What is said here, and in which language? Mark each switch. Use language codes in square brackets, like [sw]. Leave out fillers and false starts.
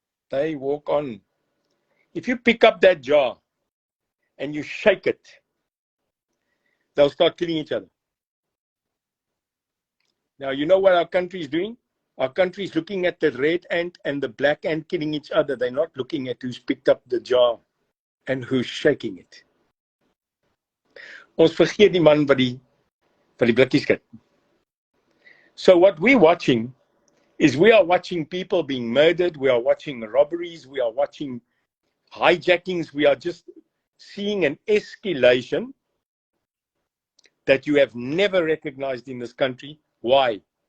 [en] They walk on. If you pick up that jar and you shake it, they'll start killing each other. Now, you know what our country is doing? Our country is looking at the red ant and the black ant killing each other. They're not looking at who's picked up the jar and who's shaking it. [af] Ons vergeet die man wat die blikkies kyk. [en] So what we're watching is we are watching people being murdered. We are watching robberies. We are watching hijackings. We are just seeing an escalation that you have never recognized in this country. Why?